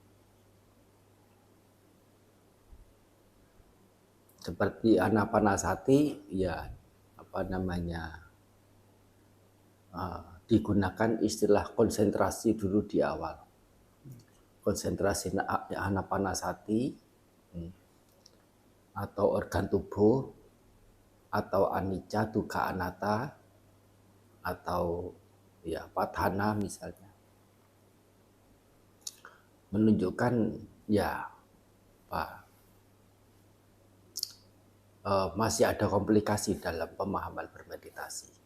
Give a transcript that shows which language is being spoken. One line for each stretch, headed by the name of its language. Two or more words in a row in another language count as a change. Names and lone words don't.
Indonesian: Seperti anapanasati, ya digunakan istilah konsentrasi dulu di awal. Konsentrasi anapanasati atau organ tubuh atau
Pali: anicca, dukkha, anatta
Indonesian: atau ya patthana misalnya, menunjukkan ya masih ada komplikasi dalam pemahaman bermeditasi.